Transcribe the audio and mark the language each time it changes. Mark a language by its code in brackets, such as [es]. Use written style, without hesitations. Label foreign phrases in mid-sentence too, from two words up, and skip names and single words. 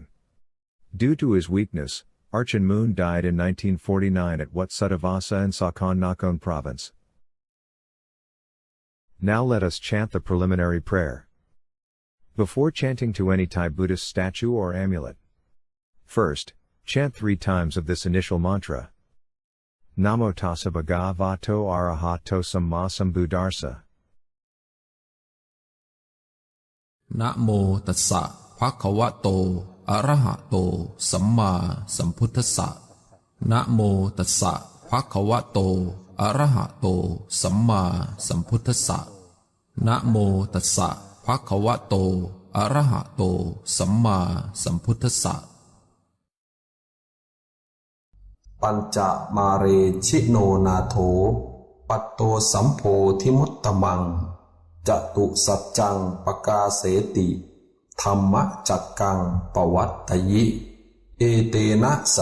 [en] Due to his weakness, Archan Mun died in 1949 at Wat Sutavasa in Sakon Nakhon province. Now let us chant the preliminary prayer. Before chanting to any Thai Buddhist statue or amulet, first, chant 3 times of this initial mantra. [pi] Namo Tassa Bhagavato Arahato Samma Buddhassa. Namo Tassa Bhagavato Arahato Samma Buddhassa. Namo Tassa Bhagavato Arahato Samma Buddhassa. Namo Tassa Bhagavato Arahato Samma Buddhassa. ปัญจมาเรชิโนนาโถปัตโตสัมโพธิมุตตมังจตุสัจจังปกาเสติธัมมะจักกังปวัตถยิเอเตนะสั